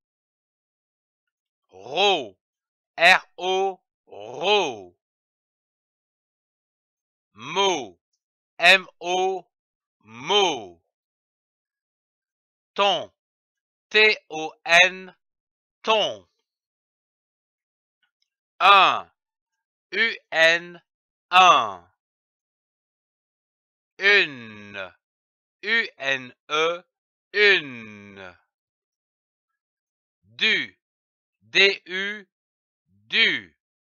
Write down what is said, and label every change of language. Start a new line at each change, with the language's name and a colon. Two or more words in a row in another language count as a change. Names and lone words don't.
French: Ro, R-O, ro. Mo, M-O, mo. Ton, T-O-N, ton. Un, U-N, un. Une, U-N-E, une. Du, D-U, du.